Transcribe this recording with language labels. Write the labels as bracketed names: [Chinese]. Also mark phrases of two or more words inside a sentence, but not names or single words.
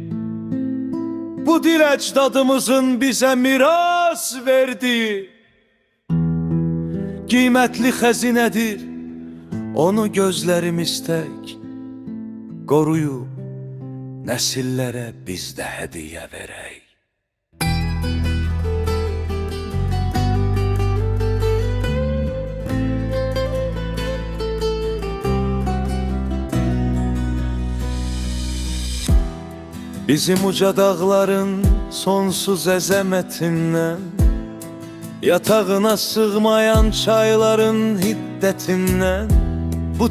[Turkish] Bu dil ecdadımızın bize miras verdiği kıymetli hazinedir. Onu gözlerimiz tek koruyup nesillere biz de hediye verey. [Azerbaijani] Bizim uca dağların sonsuz əzəmətindən, yatağına sığmayan çayların hiddetinden, bu